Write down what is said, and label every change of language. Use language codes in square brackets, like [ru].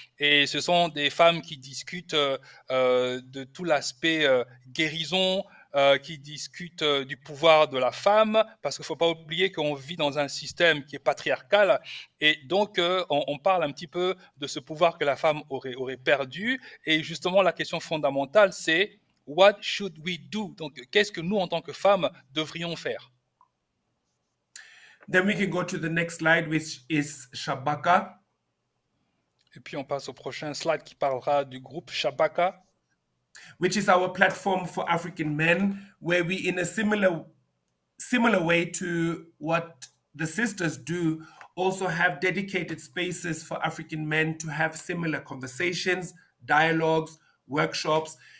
[fr] Et ce sont des femmes qui discutent de tout l'aspect guérison, qui discutent du pouvoir de la femme, parce qu'il ne faut pas oublier qu'on vit dans un système qui est patriarcal, et donc on parle un petit peu de ce pouvoir que la femme aurait perdu, et justement la question fondamentale, c'est [en] what should we do? [fr] Donc, qu'est-ce que nous, en tant que femmes, devrions faire? [en] Then we can go to the next slide, which is Shabaka. [fr] Et puis, on passe au prochain slide qui parlera du groupe Shabaka, [en] which is our platform for African men, where we, in a similar way to what the sisters do, also have dedicated spaces for African men to have similar conversations, dialogues, workshops.